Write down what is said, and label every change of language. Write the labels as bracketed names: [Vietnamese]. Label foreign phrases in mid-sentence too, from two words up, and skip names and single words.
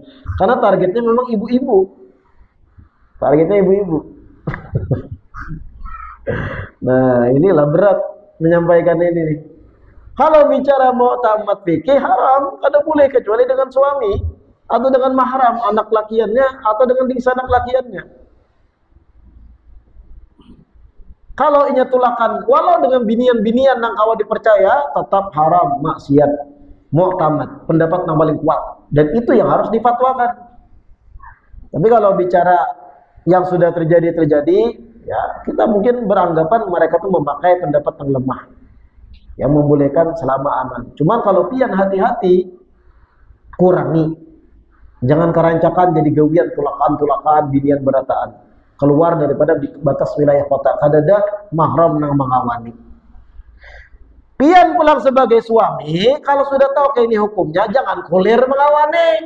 [Indonesian] Karena targetnya memang ibu-ibu. Targetnya ibu-ibu. Nah, inilah berat menyampaikan ini nih. Kalau bicara mu'tamad fikih haram, kada boleh kecuali dengan suami atau dengan mahram anak lakiannya atau dengan sanak lakiannya. [Banjar] Kalau inya tulakan walau dengan binian-binian nang kawa dipercaya, tetap haram, maksiat. [Indonesian] Mu'tamad, pendapat yang paling kuat, dan itu yang harus difatwakan. Tapi kalau bicara yang sudah terjadi, ya kita mungkin beranggapan mereka tuh memakai pendapat yang lemah, yang membolehkan selama aman. [Banjar] Cuman kalau pian hati-hati, kurangi, jangan kerancakan jadi gawian tulakan binian berataan keluar daripada di batas wilayah kota. Kadada mahram nang mengawani. Pian pulang sebagai suami, kalau sudah tahu kayak ini hukumnya, jangan kulir mengawani.